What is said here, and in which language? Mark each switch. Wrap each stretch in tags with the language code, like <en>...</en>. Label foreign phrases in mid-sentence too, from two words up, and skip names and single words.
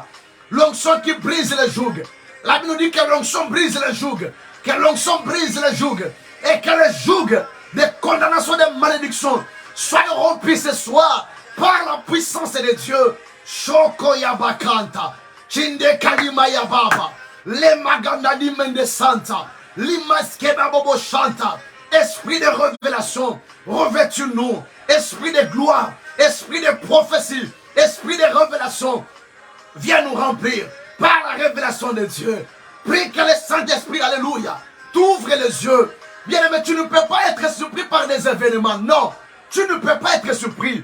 <fr>L'onction qui brise les jougs. La Bible nous dit que l'onction brise les jougs. Que l'onction brise les jougs. Et que les jougs de condamnation, de malédiction soient rompus ce soir par la puissance de Dieu. Shoko Yabakanta. Chinde Kalima Yababa. Le Magandani Mende Santa. Limaskeba Bobo Chanta. Esprit de révélation, revêtus-nous. Esprit de gloire, esprit de prophétie, esprit de révélation, viens nous remplir par la révélation de Dieu. Prie que le Saint-Esprit, alléluia, t'ouvre les yeux. Bien aimé, tu ne peux pas être surpris par des événements. Non, tu ne peux pas être surpris.</fr>